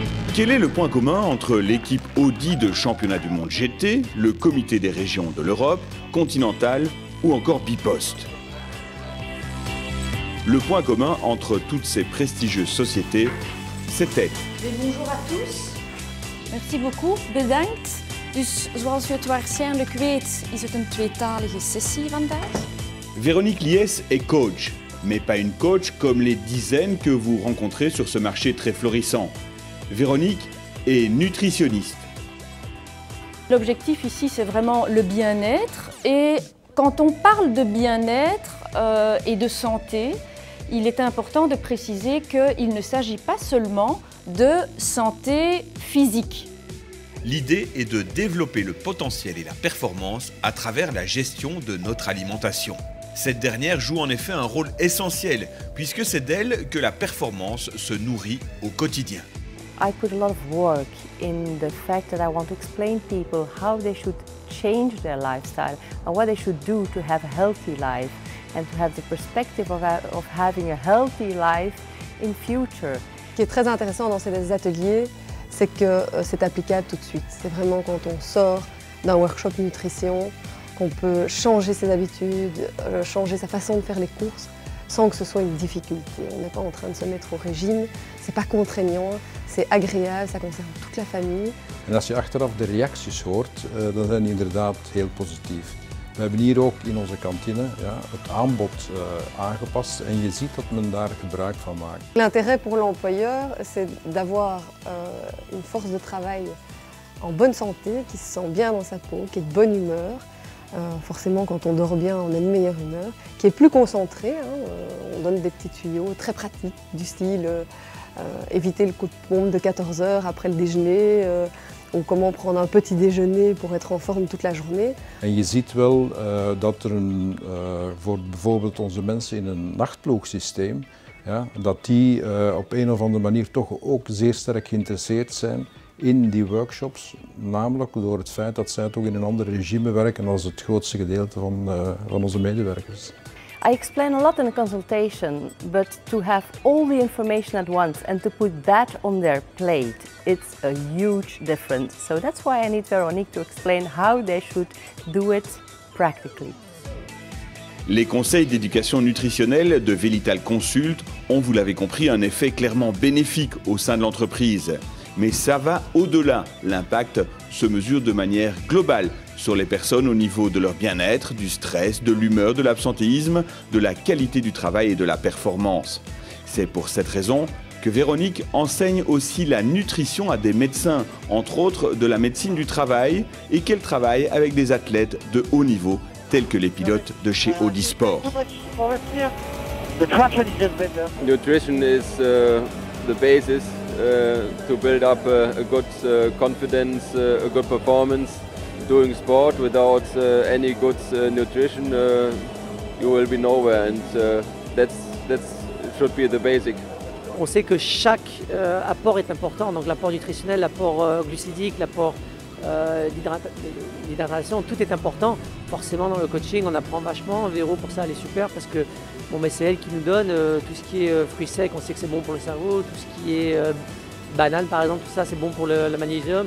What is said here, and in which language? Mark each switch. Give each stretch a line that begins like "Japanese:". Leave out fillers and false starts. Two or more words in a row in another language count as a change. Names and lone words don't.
French: Quel est le point commun entre l'équipe Audi de championnat du monde GT, le comité des régions de l'Europe, Continental ou encore Bipost? Le point commun entre toutes ces prestigieuses sociétés, c'était... Bonjour à tous. Merci beaucoup,
Dutch: bedankt. Dus zoals u het waarschijnlijk weet, is het een tweetalige sessie vandaag.
French: Véronique Liès est coach, mais pas une coach comme les dizaines que vous rencontrez sur ce marché très florissant. Véronique est nutritionniste. L'objectif ici, c'est vraiment le bien-être. Et quand on parle de bien-être et de santé, il est important de préciser qu'il ne s'agit pas seulement de santé physique. L'idée est de développer le potentiel et la performance à travers la gestion de notre alimentation. Cette dernière joue en effet un rôle essentiel, puisque c'est d'elle que la performance se nourrit au quotidien.
English: I put a lot of work in the fact that I want to explain people how they should change their lifestyle and what they should do to have a healthy life and to have the perspective of having a healthy life in future.
French: Ce qui est très intéressant dans ces ateliers, c'est que c'est applicable tout de suite. C'est vraiment quand on sort d'un workshop nutrition qu'on peut changer ses habitudes, changer sa façon de faire les courses sans que ce soit une difficulté. On n'est pas en train de se mettre au régime, c'est pas contraignant, c'est agréable, ça concerne toute la famille.
Dutch: En als je achteraf de reacties hoort, dan zijn die inderdaad heel positief. We hebben hier ook in onze kantine het aanbod aangepast en je ziet dat men daar gebruik van maakt.
French: L'intérêt pour l'employeur, c'est d'avoir une force de travail en bonne santé, qui se sent bien dans sa peau, qui est de bonne humeur. Forcément, quand on dort bien, on est de meilleure humeur, qui est plus concentré. On donne des petits tuyaux très pratiques, du style éviter le coup de pompe de 14 heures après le déjeuner, ou comment prendre un petit déjeuner pour être en forme toute la journée.
Dutch: En je ziet wel dat er voor bijvoorbeeld onze mensen in een nachtploegsysteem, dat die op een of andere manier toch ook zeer sterk geïnteresseerd zijn in die workshops, namelijk door het feit dat zij toch in een ander regime werken als het grootste gedeelte van onze medewerkers.
English: I explain a lot in a consultation, but to have all the information at once and to put that on their plate, it's a huge difference. So that's why I need Véronique to explain how they should do it practically.
French: Les conseils d'éducation nutritionnelle de Vélital Consult ont, vous l'avez compris, un effet clairement bénéfique au sein de l'entreprise. Mais ça va au-delà. L'impact se mesure de manière globale sur les personnes au niveau de leur bien-être, du stress, de l'humeur, de l'absentéisme, de la qualité du travail et de la performance. C'est pour cette raison que Véronique enseigne aussi la nutrition à des médecins, entre autres de la médecine du travail, et qu'elle travaille avec des athlètes de haut niveau, tels que les pilotes de chez Audi Sport.
English: Nutrition is the basis to build up a good confidence, a good performance. Doing sport without any good nutrition, you will be nowhere, and that should be the basic.
French: On sait que chaque apport est important, donc l'apport nutritionnel, l'apport glucidique, l'apport d'hydratation, tout est important. Forcément dans le coaching on apprend vachement, Véro pour ça elle est super parce que bon, c'est elle qui nous donne tout ce qui est fruits secs, on sait que c'est bon pour le cerveau, tout ce qui est banane par exemple, tout ça c'est bon pour le magnésium.